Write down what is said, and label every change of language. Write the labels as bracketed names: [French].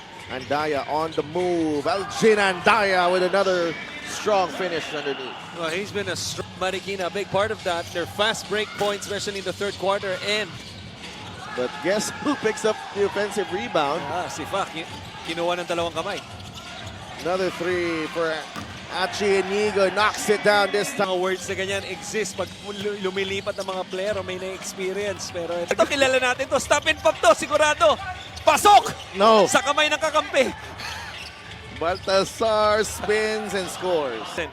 [English] Andaya on the move. Elgin Andaya with another strong finish underneath. Well, he's been a strong Marikina, a big part of that. Their fast break points, especially in the third quarter. And But guess who picks up the offensive rebound? [Filipino] si Fak, kinuha ng dalawang kamay. [English] Another 3 for Achi Inigo. Knocks it down this time. [Filipino] Mga words na ganyan exist pag lumilipat ng mga player o may na-experience. Pero ito, kilala natin to. [English] Stop and pop [Filipino] to, sigurado. Pasok! [English] No. [Filipino] Sa kamay ng kakampi. [English] Baltazar spins and scores.